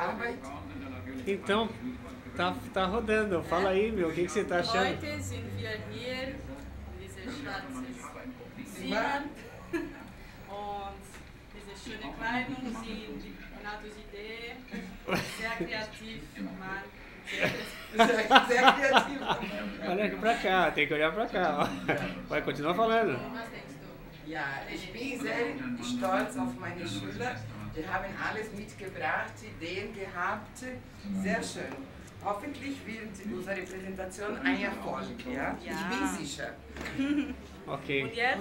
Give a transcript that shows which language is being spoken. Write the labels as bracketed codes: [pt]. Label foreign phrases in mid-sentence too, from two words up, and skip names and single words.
[de] Arbeit? [pt] Então, tá rodando. Fala aí, meu, o que você tá achando? [de] Heute sind wir hier in dieser Stadt Sinan und diese schöne Kleidung sind Renatos Idee, sehr kreativ, Mann, Sehr kreativ. [pt] Olha aqui pra cá, tem que olhar pra cá. Ó. Vai, continua falando. [de] Was denkst du? Ja, ich bin sehr stolz auf meine Schüler. Die haben alles mitgebracht, Ideen gehabt. Sehr schön. Hoffentlich wird unsere Präsentation ein Erfolg. Ja? Ich bin sicher. Ok. Und jetzt,